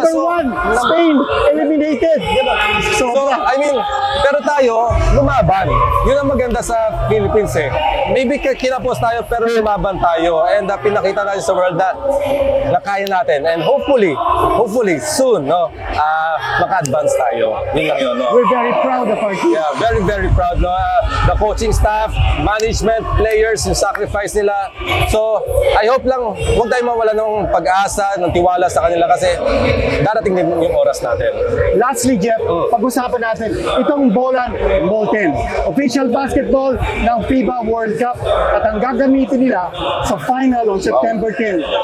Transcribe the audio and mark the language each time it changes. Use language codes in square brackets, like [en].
[en] Number one, Spain, eliminated. [tl] Diba? [en] So, I mean, [tl] pero tayo, lumaban. Yun ang maganda sa Philippines eh. [en] Maybe [tl] kinapos tayo, pero lumaban tayo. And pinakita natin sa world na kaya natin. [en] And hopefully, soon, [tl] no, maka-advance tayo. Yun lang yun, no? [en] We're very proud of our team. Yeah, very, very proud, no? The coaching staff, management, players, yung sacrifice nila. So, I hope [tl] lang, huwag tayo mawala ng pag-asa, ng tiwala sa kanila kasi darating din yung oras natin. [en] Lastly, [tl] Jeff, pag-usapan natin itong bola Molten, official basketball ng FIBA World Cup at ang gagamitin nila sa final on September 10.